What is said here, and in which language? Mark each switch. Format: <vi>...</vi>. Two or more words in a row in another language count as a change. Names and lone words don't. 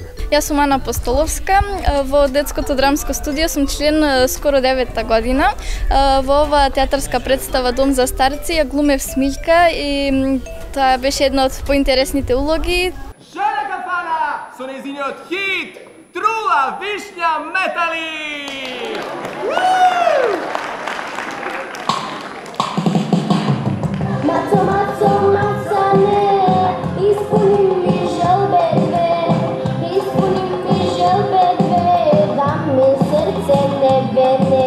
<mk>Јас сум Ана Постоловска, во детското драмско студио сум член скоро 9-та година. Во оваа театарска представа Дом за старци ја глумев Смиљка и тоа беше една од поинтересните улоги. Жана Кафана со нејзиниот хит Трула вишња метали!</mk> <sr>Maco, maco, macane, ispuni mi želbe dve, ispuni mi želbe dve, da mi srce ne vene.</sr>